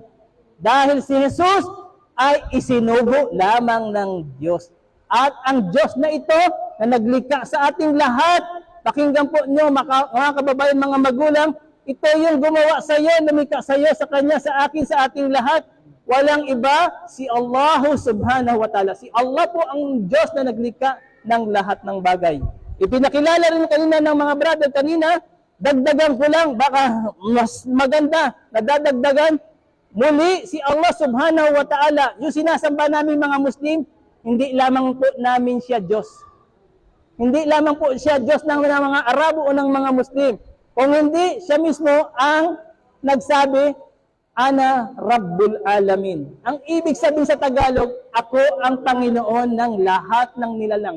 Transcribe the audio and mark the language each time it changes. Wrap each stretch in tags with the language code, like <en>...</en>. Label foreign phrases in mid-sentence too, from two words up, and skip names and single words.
<tl>Dahil si Jesus ay isinugo lamang ng Diyos. At ang Diyos na ito, na naglikha sa ating lahat, pakinggan po nyo, mga kababayan, mga magulang, ito yung gumawa sa iyo, lumikha sa iyo, sa Kanya, sa akin, sa ating lahat. Walang iba, si Allah</tl> <ar>سبحانه وتعالى.</ar> <tl>Si Allah po ang Diyos na naglikha ng lahat ng bagay. Ipinakilala rin kanina ng mga brother kanina, dagdagan ko lang, baka mas maganda, nadadagdagan. Muli, si Allah</tl> <ar>سبحانه وتعالى,</ar> <tl>yung sinasamba namin mga Muslim, hindi lamang po namin siya Diyos. Hindi lamang po siya Diyos ng mga Arabo o ng mga Muslim. Kung hindi, siya mismo ang nagsabi,</tl> <ar>أنا رب العالمين.</ar> <tl>Ang ibig sabihin sa Tagalog, ako ang Panginoon ng lahat ng nilalang.</tl>